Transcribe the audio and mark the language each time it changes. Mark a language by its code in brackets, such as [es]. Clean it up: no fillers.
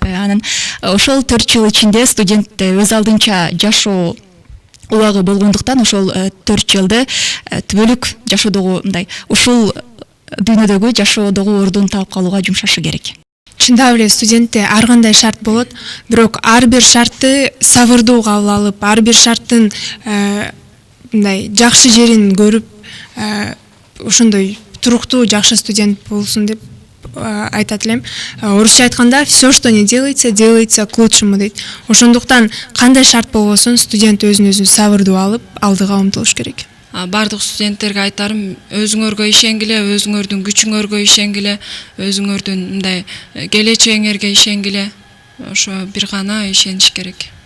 [ky] Анан ошол 4 жыл ичинде студент өз алдынча жашоо убагы болгондуктан ошол 4 жылды түбөлүк жашоодогу мындай ушул дүйнөдөгү жашоодогу ордун таап калууга жумшашы керек. Чындап эле студентте ар кандай шарт болот, бирок ар бир шартты сабырдуу кабыл алып, ар бир шарттын мындай жакшы жерин көрүп, ошондой туруктуу жакшы студент болсун деп айтат элем. Орусча айтканда [ru] все, что не делается, делается к лучшему [ky] дейт. Ошондуктан кандай шарт болбосун студент өзүн сабырдуу алып, алдыга умтулуш керек. Бардык студенттерге айтарым, өзүңөргө ишенгиле, өзүңөрдүн күчүңөргө ишенгиле, өзүңөрдүн мындай келечегиңерге ишенгиле. Ошо бир гана ишениш керек.